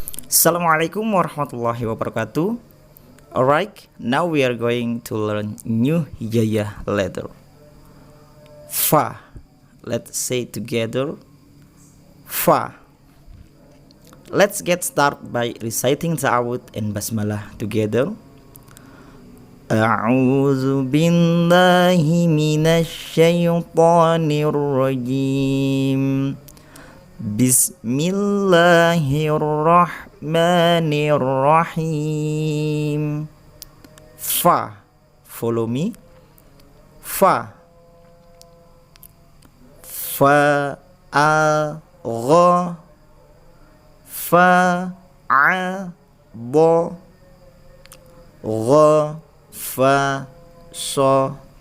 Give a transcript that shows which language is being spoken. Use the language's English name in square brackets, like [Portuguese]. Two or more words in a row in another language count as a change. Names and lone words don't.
[Arabic] السلام عليكم ورحمة الله وبركاته. [English] Alright, now we are going to learn new hijaiyah letter. Fa. Let's say together. Fa. Let's get started by reciting ta'awud and basmalah together. [Arabic] أعوذ بالله من الشيطان الرجيم. بسم الله الرحمن الرحيم. [English] Fa. Follow me. Fa. Fa a gha fa a bo gha fa so.